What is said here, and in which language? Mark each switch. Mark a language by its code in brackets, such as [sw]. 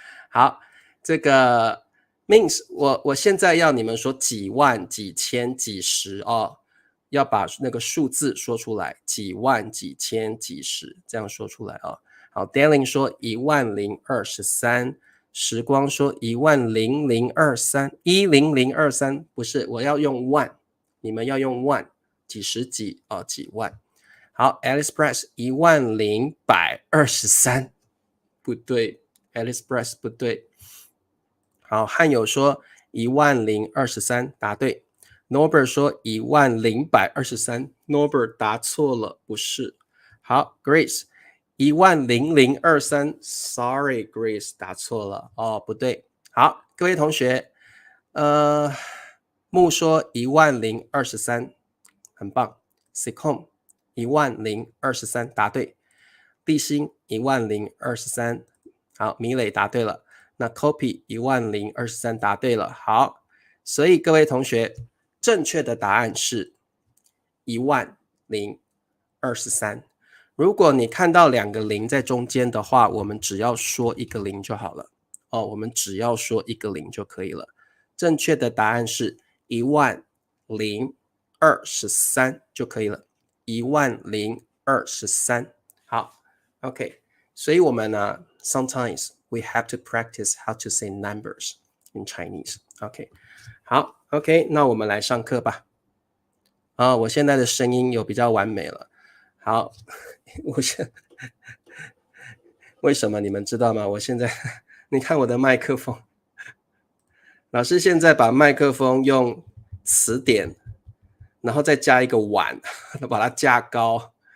[zh] 好，这个 means 我现在要你们说几万、几千、几十哦，要把那个数字说出来，几万、几千、几十，这样说出来哦。好 ，Darling 说10023，时光说10023，10023，不是，我要用万，你们要用万，几十几哦，几万。好 ，Alice Press 10123，不对 ，Alice Press 不对。好，汉友说10023，答对。 Norbert 说10023，Norbert 答错了，不是。好 ，Grace 10023，Sorry Grace 答错了哦，不对。好，各位同学，木说10023，很棒。 Sicom 10023，答对。立新10023，好，米磊答对了。那 Copy 10023，答对了。好，所以各位同学，正确的答案是10023。如果你看到两个零在中间的话，我们只要说一个零就好了。哦，我们只要说一个零就可以了。正确的答案是10023就可以了。 10023。 好 ，OK。 [en] 所以我们呢，sometimes we have to practice how to say numbers in Chinese. [zh] OK， 好 ，OK， 那我们来上课吧。我现在的声音有比较完美了。好，为什么你们知道吗？我现在你看我的麦克风，老师现在把麦克风用词典，然后再加一个碗，把它架高。